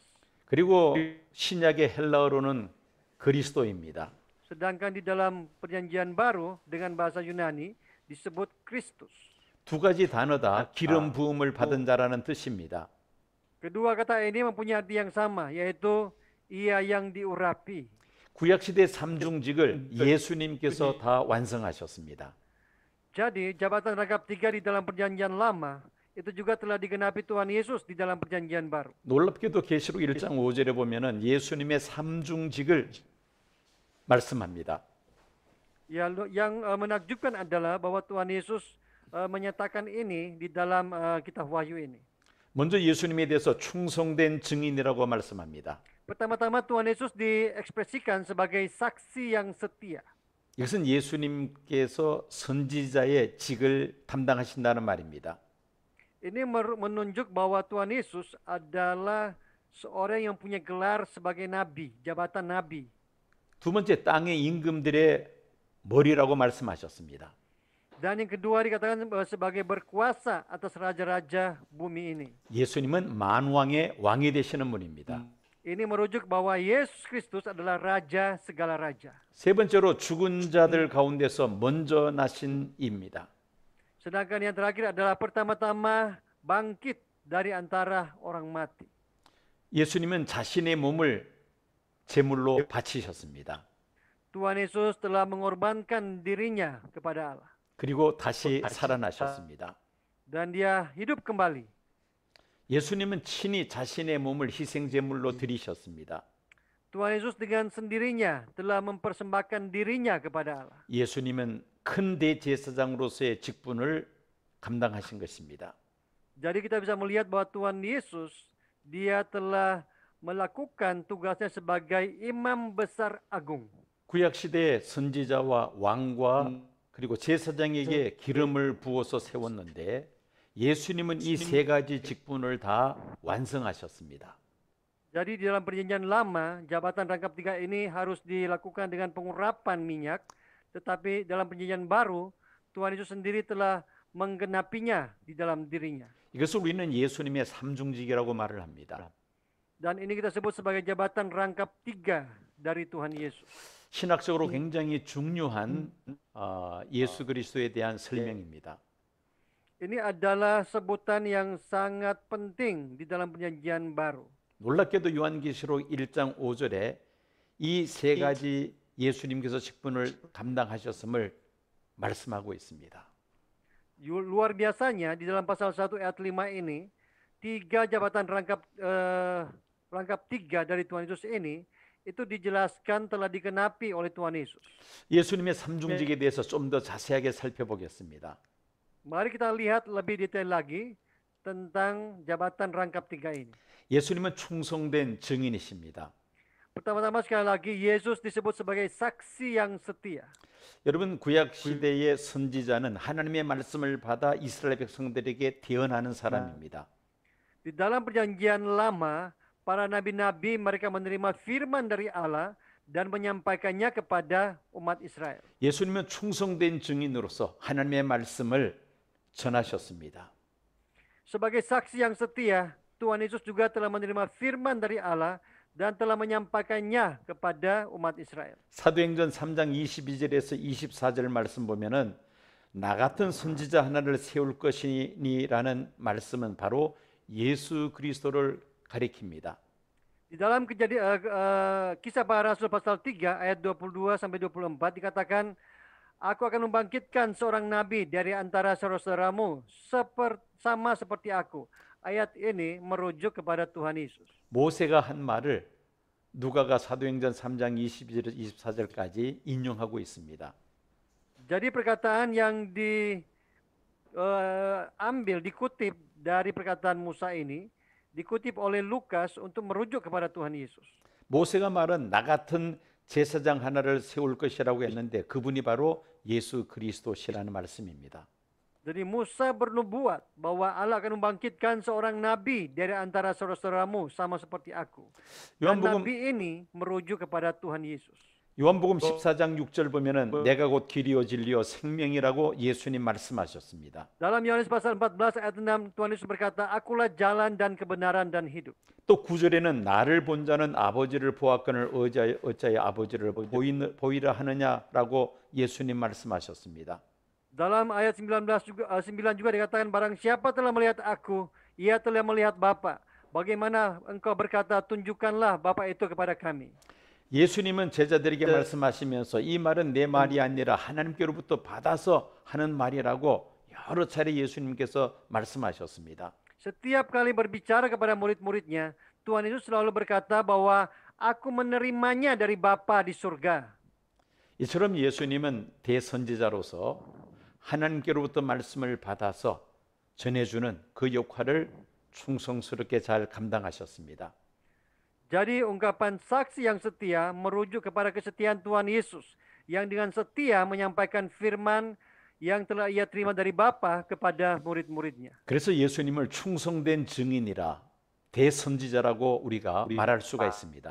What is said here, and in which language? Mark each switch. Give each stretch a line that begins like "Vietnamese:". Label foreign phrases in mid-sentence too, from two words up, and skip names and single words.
Korean: 그리고 신약의 헬라어로는 그리스도입니다.
Indonesian: Sedangkan di dalam perjanjian baru dengan bahasa Yunani disebut Kristus.
Korean: 두 가지 단어 다 기름 부음을 받은 자라는 뜻입니다.
Indonesian: Kedua kata ini mempunyai arti yang sama, yaitu ia yang diurapi.
Korean: 구약 시대 삼중직을 예수님께서 다 완성하셨습니다.
Indonesian: Jadi jabatan rangkap tiga di dalam perjanjian lama itu juga telah digenapi Tuhan Yesus di dalam perjanjian baru.
Korean: 놀랍게도 계시록 1장 5절에 보면은 예수님의 삼중직을 말씀합니다.
Indonesian: Yang menakjubkan adalah bahwa Tuhan Yesus menyatakan ini di dalam kitab Wahyu ini.
Korean: 먼저 예수님에 대해서 충성된 증인이라고 말씀합니다.
Indonesian: Pertama-tama Tuhan Yesus diekspresikan sebagai saksi yang setia.
Korean: 이것은 예수님께서 선지자의 직을 담당하신다는 말입니다.
Indonesian: Ini menunjuk bahwa Tuhan Yesus adalah seorang yang punya gelar sebagai nabi, jabatan nabi.
Korean: 두 번째, 땅의 임금들의 머리라고 말씀하셨습니다.
Indonesian: Dan yang kedua dikatakan sebagai berkuasa atas raja-raja bumi ini.
Korean: 예수님은 만왕의 왕이 되시는 분입니다.
Indonesian: Ini merujuk bahwa Yesus Kristus adalah raja segala raja.
Korean: 세 번째로 죽은 자들 가운데서 먼저 나신 이입니다.
Indonesian: Sedangkan yang terakhir adalah pertama-tama bangkit dari antara orang mati.
Korean: 예수님은 자신의 몸을 제물로 바치셨습니다.
Indonesian: Tuhan Yesus telah mengorbankan dirinya kepada Allah.
Korean: 그리고 다시 살아나셨습니다.
Indonesian: Dan dia hidup kembali.
Korean: 예수님은 친히 자신의 몸을 희생 제물로 드리셨습니다.
Indonesian: Tuhan Yesus dengan sendirinya telah mempersembahkan dirinya kepada Allah.
Korean: 예수님은 큰 대제사장으로서의 직분을 감당하신 것입니다.
Indonesian: Jadi kita bisa melihat bahwa Tuhan Yesus dia telah melakukan tugasnya sebagai imam besar agung.
Korean: 구약 시대의 선지자와 왕과 그리고 제사장에게 기름을 부어서 세웠는데 예수님은 이 세 가지 직분을 다 완성하셨습니다.
Indonesian: Jadi di dalam perjanjian lama, jabatan rangkap tiga ini harus dilakukan dengan pengurapan minyak, tetapi dalam perjanjian baru, Tuhan Yesus sendiri telah menggenapinya di dalam dirinya.
Korean: 이것을 우리는 예수님의 삼중직이라고 말을 합니다.
Indonesian: Dan ini kita sebut sebagai jabatan rangkap tiga dari Tuhan Yesus.
Korean: 신학적으로 굉장히 중요한 예수 그리스도에 대한 설명입니다.
Indonesian: Ini adalah sebutan yang sangat penting di dalam perjanjian baru.
Korean: 놀랍게도 요한계시록 1장 5절에 이 세 가지 예수님께서 직분을 감당하셨음을 말씀하고 있습니다.
Indonesian: Luar biasanya di dalam pasal 1 ayat 5 ini, tiga jabatan rangkap tiga dari Tuhan Yesus ini itu dijelaskan telah digenapi oleh Tuhan Yesus.
Korean: 예수님의 삼중직에 대해서 좀 더 자세하게 살펴보겠습니다.
Indonesian: Mari kita lihat lebih detail lagi tentang jabatan rangkap tiga ini.
Korean: 예수님은 충성된 증인이십니다.
Indonesian: Pertama-tama sekali lagi Yesus disebut sebagai saksi yang setia.
Korean: 여러분, 구약 시대의 선지자는 하나님의 말씀을 받아 이스라엘 백성들에게 대언하는 사람입니다.
Indonesian: Di dalam perjanjian lama, para nabi-nabi mereka menerima firman dari Allah dan menyampaikannya kepada umat Israel.
Korean: 예수님은 충성된 증인으로서 하나님의 말씀을 전하셨습니다.
Indonesian: Sebagai saksi yang setia, Tuhan Yesus juga telah menerima firman dari Allah dan telah menyampaikannya kepada umat Israel.
Korean: 사도행전 3장 22절에서 24절 말씀 보면은 나 같은 선지자 하나를 세울 것이니라는 말씀은 바로 예수 그리스도를 가리킵니다.
Indonesian: Di dalam kisah para rasul pasal 3 ayat 22 sampai 24 dikatakan, aku akan membangkitkan seorang nabi dari antara saudara-saudaramu sama seperti aku. Ayat ini merujuk kepada Tuhan Yesus.
Korean: 모세가 한 말을 누가가 사도행전 3장 22절 24절까지 인용하고 있습니다.
Indonesian: Jadi perkataan yang dikutip dari perkataan Musa ini dikutip oleh Lukas untuk merujuk kepada Tuhan Yesus.
Korean: 모세가 말은 나 같은 제사장 하나를 세울 것이라고 했는데 그분이 바로 예수 그리스도시라는 말씀입니다.
Indonesian: Jadi Musa bernubuat bahwa Allah akan membangkitkan seorang nabi dari antara saudara-saudaramu sama seperti aku. Dan nabi ini merujuk kepada Tuhan Yesus.
Korean: 요한복음 14장 6절 보면은 내가 곧 길이요 진리요 생명이라고 예수님 말씀하셨습니다.
Indonesian: Dalam Yohanes pasal 14 ayat 6, Tuhan Yesus berkata, "Akulah jalan dan kebenaran dan hidup."
Korean: 또 9절에는 나를 본 자는 아버지를 보았거늘 어찌하여 아버지를 보이라 하느냐라고 예수님 말씀하셨습니다.
Indonesian: Dalam ayat 9 juga dikatakan, "Barang siapa telah melihat aku, ia telah melihat Bapa. Bagaimana engkau berkata, tunjukkanlah Bapa itu kepada kami."
Korean: 예수님은 제자들에게 말씀하시면서 이 말은 내 말이 아니라 하나님께로부터 받아서 하는 말이라고 여러 차례 예수님께서 말씀하셨습니다.
Indonesian: Setiap kali berbicara kepada murid-muridnya, Tuhan Yesus selalu berkata bahwa aku menerimanya dari Bapa di surga.
Korean: 이처럼 예수님은 대선지자로서 하나님께로부터 말씀을 받아서 전해주는 그 역할을 충성스럽게 잘 감당하셨습니다.
Indonesian: Jadi ungkapan saksi yang setia merujuk kepada kesetiaan Tuhan Yesus yang dengan setia menyampaikan firman yang telah ia terima dari Bapa kepada murid-muridnya.
Korean: 그래서 예수님을 충성된 증인이라 대선지자라고 우리가 말할 수가 있습니다.